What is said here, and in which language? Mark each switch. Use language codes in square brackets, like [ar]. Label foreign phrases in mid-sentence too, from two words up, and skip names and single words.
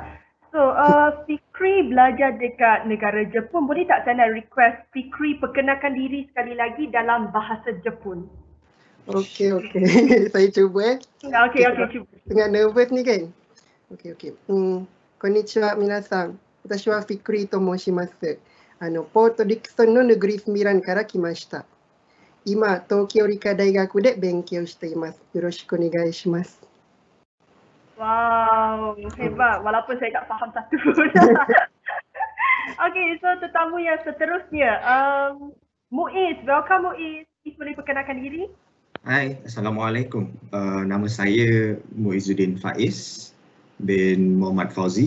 [ms] So, Fikri belajar dekat negara Jepun. Boleh tak saya nak request Fikri perkenalkan diri sekali lagi dalam bahasa Jepun? Okey. Saya cuba Okey, cuba. Tengah nervous ni kan. Okey. [ja] こんにちは皆さん. 私はフィクリと申します。ポートディクソンの Negeri Sembilan から来ました。今、東京理科大学で勉強しています。よろしくお願いします。 [ms] Wow, hebat. Walaupun saya tak faham satu pun. Okay, so tetamu yang seterusnya. Muiz, welcome Muiz. Muiz boleh perkenalkan diri? Hai, Assalamualaikum. Nama saya Muizuddin Faiz bin Muhammad Fauzi.